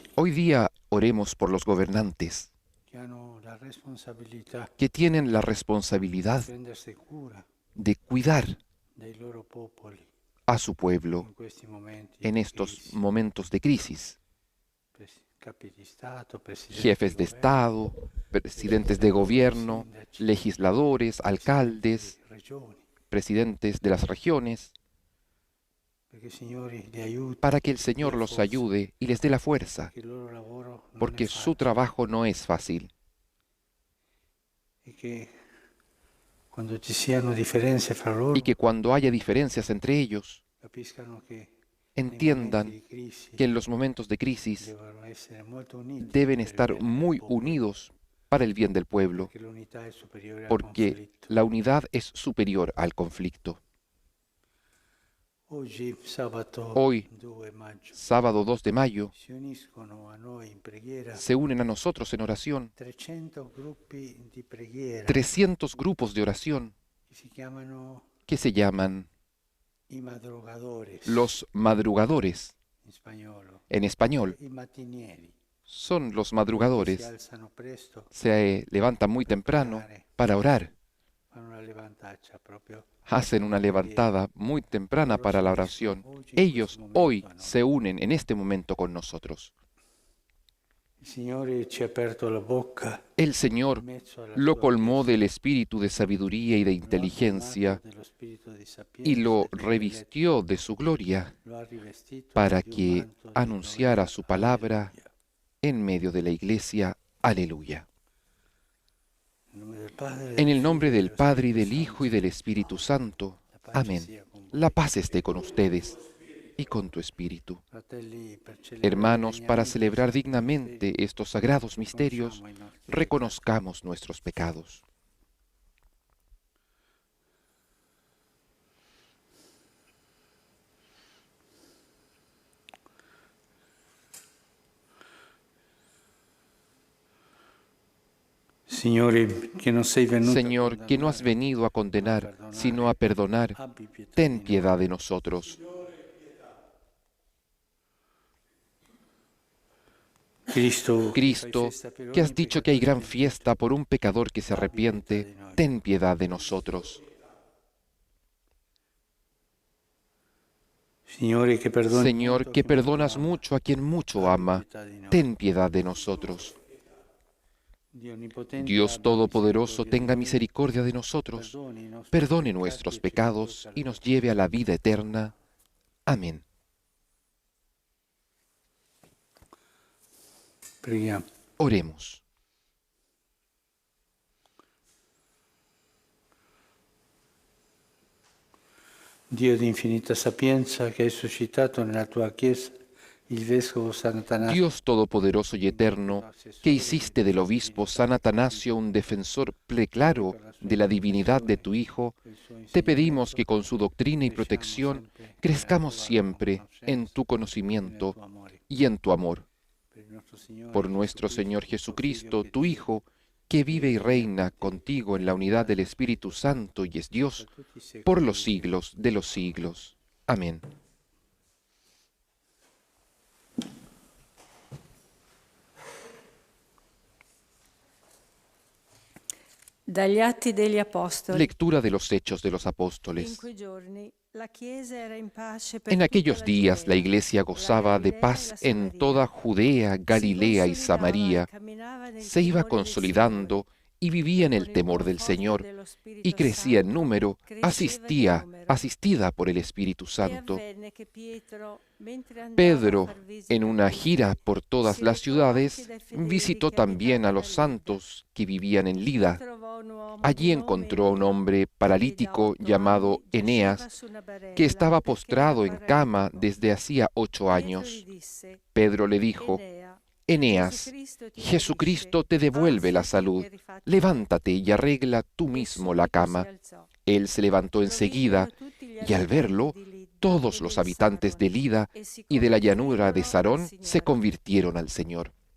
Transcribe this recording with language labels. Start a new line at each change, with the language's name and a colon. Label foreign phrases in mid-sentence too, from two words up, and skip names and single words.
Spanish: Hoy día oremos por los gobernantes
Italian: che hanno la responsabilità
Spanish: que tienen la responsabilidad
Italian: di prendersi cura
Spanish: de cuidar
Italian: dei loro popoli
Spanish: a su pueblo
Italian: in questi momenti
Spanish: en
Italian: di
Spanish: estos
Italian: crisi.
Spanish: momentos de crisis.
Italian: Capi di Stato, presidenti
Spanish: Jefes de
Italian: di governo,
Spanish: Estado, presidentes de gobierno,
Italian: sindaci,
Spanish: legisladores, alcaldes,
Italian: presidenti di regioni,
Spanish: presidentes de las regiones,
Italian: perché il Signore li aiuti,
Spanish: para que el Señor
Italian: dia
Spanish: los
Italian: forza,
Spanish: ayude y les dé la fuerza,
Italian: che il loro lavoro non è
Spanish: porque su
Italian: facile
Spanish: trabajo no es fácil.
Italian: e che quando ci siano differenze fra loro
Spanish: Y que cuando haya diferencias entre ellos,
Italian: capiscano che nei
Spanish: entiendan
Italian: momenti di crisi
Spanish: que en los momentos de crisis
Italian: devono essere molto uniti
Spanish: deben
Italian: per il
Spanish: estar
Italian: bene del
Spanish: muy
Italian: popolo,
Spanish: unidos para el bien del pueblo,
Italian: perché l'unità è superiore al
Spanish: porque
Italian: conflitto.
Spanish: la unidad es superior al conflicto.
Italian: Oggi, sabato
Spanish: Hoy,
Italian: 2 maggio,
Spanish: sábado 2 de mayo,
Italian: si uniscono a noi in preghiera
Spanish: se unen a nosotros en oración
Italian: 300 gruppi di preghiera
Spanish: 300 grupos de oración
Italian: che si chiamano
Spanish: que se llaman
Italian: i madrugadores
Spanish: los madrugadores,
Italian: in spagnolo,
Spanish: en español.
Italian: i mattinieri,
Spanish: Son los
Italian: che si
Spanish: madrugadores,
Italian: alzano presto,
Spanish: se levantan muy temprano para orar,
Italian: fanno una levantaccia proprio.
Spanish: hacen una levantada muy temprana para la oración. Ellos hoy se unen en este momento con nosotros.
Italian: Il Signore ci ha aperto la bocca
Spanish: El
Italian: in
Spanish: Señor
Italian: mezzo alla
Spanish: lo
Italian: sua
Spanish: colmó
Italian: Chiesa,
Spanish: del espíritu de sabiduría y de
Italian: lo ha colmato
Spanish: inteligencia
Italian: dello spirito di
Spanish: y
Italian: sapienza
Spanish: lo
Italian: e di intelletto,
Spanish: revistió de su gloria
Italian: lo ha rivestito
Spanish: para
Italian: di un
Spanish: que
Italian: manto di
Spanish: anunciara
Italian: gloria.
Spanish: su palabra
Italian: Alleluia.
Spanish: en medio de la iglesia. Aleluya.
Italian: Nel nome del Padre,
Spanish: En
Italian: del
Spanish: el nombre
Italian: Figlio e
Spanish: del
Italian: dello
Spanish: Padre y
Italian: Spirito
Spanish: del Hijo y
Italian: Santo.
Spanish: del Espíritu Santo.
Italian: La pace
Spanish: Amén.
Italian: sia con
Spanish: La
Italian: voi.
Spanish: paz esté con ustedes y con tu espíritu.
Italian: Fratelli, per celebrare
Spanish: Hermanos, para
Italian: degnamente i
Spanish: celebrar
Italian: santi misteri,
Spanish: dignamente estos sagrados misterios,
Italian: riconosciamo i nostri peccati.
Spanish: reconozcamos nuestros pecados.
Italian: Signore, che non sei venuto
Spanish: Señor,
Italian: a
Spanish: que no has
Italian: condannare,
Spanish: venido a
Italian: ma a
Spanish: condenar, sino
Italian: perdonare,
Spanish: a perdonar,
Italian: abbi pietà
Spanish: ten
Italian: di noi.
Spanish: piedad de nosotros.
Italian: Cristo, che fai
Spanish: Cristo,
Italian: festa per
Spanish: que
Italian: ogni
Spanish: has dicho que hay
Italian: peccatore
Spanish: gran
Italian: pentito,
Spanish: fiesta por un pecador que se
Italian: abbi pietà
Spanish: arrepiente,
Italian: di noi.
Spanish: ten piedad de nosotros.
Italian: Signore, che perdoni
Spanish: Señor,
Italian: molto a
Spanish: que
Italian: chi molto
Spanish: perdonas
Italian: ama,
Spanish: mucho a quien mucho
Italian: abbi
Spanish: ama,
Italian: pietà di noi.
Spanish: ten piedad de nosotros.
Italian: Dio onnipotente,
Spanish: Dios
Italian: abba
Spanish: Todopoderoso,
Italian: misericordia di
Spanish: tenga
Italian: noi,
Spanish: misericordia de nosotros,
Italian: perdoni i nostri
Spanish: perdone
Italian: peccati
Spanish: nuestros
Italian: e ci conduca
Spanish: pecados
Italian: alla
Spanish: y nos
Italian: vita
Spanish: lleve a la
Italian: eterna.
Spanish: vida eterna. Amén.
Italian: Preghiamo.
Spanish: Oremos.
Italian: Dio di infinita sapienza, che hai suscitato nella tua Chiesa il Vescovo Sant'Atanasio,
Spanish: Dios Todopoderoso y Eterno, que hiciste del obispo San Atanasio un defensor preclaro de la divinidad de tu Hijo, te pedimos que con su doctrina y protección crezcamos siempre en tu conocimiento y en tu amor. Por nuestro Señor Jesucristo, tu Hijo, que vive y reina contigo en la unidad del Espíritu Santo y es Dios, por los siglos de los siglos. Amén.
Italian: Dagli Atti degli Apostoli.
Spanish: Lectura de los Hechos de los
Italian: In
Spanish: Apóstoles.
Italian: quei giorni la Chiesa era in pace per
Spanish: En
Italian: tutta
Spanish: aquellos
Italian: la
Spanish: días la
Italian: Giudea,
Spanish: Iglesia
Italian: la
Spanish: gozaba de
Italian: Galilea e
Spanish: paz
Italian: la
Spanish: en
Italian: Samaria.
Spanish: toda Judea, Galilea y
Italian: Si
Spanish: Samaria.
Italian: consolidava e camminava nel
Spanish: Se iba
Italian: timore del
Spanish: consolidando y vivía en
Italian: Signore,
Spanish: el
Italian: con il
Spanish: temor del
Italian: conforto
Spanish: Señor
Italian: dello Spirito
Spanish: y crecía en
Italian: Santo,
Spanish: número,
Italian: cresceva di numero.
Spanish: asistida por el Espíritu
Italian: E
Spanish: Santo.
Italian: avvenne che Pietro, mentre andava a
Spanish: Pedro,
Italian: far visita
Spanish: en
Italian: a
Spanish: una
Italian: tutti,
Spanish: gira por todas
Italian: si
Spanish: las
Italian: recò
Spanish: ciudades,
Italian: anche dai fedeli
Spanish: visitó
Italian: che
Spanish: también a
Italian: abitavano
Spanish: los
Italian: a Lida.
Spanish: santos que vivían en Lida.
Italian: Trovò un uomo
Spanish: Allí
Italian: di nome
Spanish: encontró a un
Italian: Enea,
Spanish: hombre
Italian: che da
Spanish: paralítico
Italian: 8
Spanish: llamado
Italian: anni giaceva
Spanish: Eneas,
Italian: su una barella,
Spanish: que estaba
Italian: perché era
Spanish: postrado en cama
Italian: paralitico.
Spanish: desde hacía 8
Italian: Pietro gli
Spanish: años.
Italian: disse:
Spanish: Pedro le dijo:
Italian: Enea,
Spanish: Eneas, Jesucristo te devuelve la salud. Levántate y arregla tú mismo la cama. Él se levantó enseguida y al verlo, todos los habitantes de Lida y de la llanura de Sarón se convirtieron al Señor.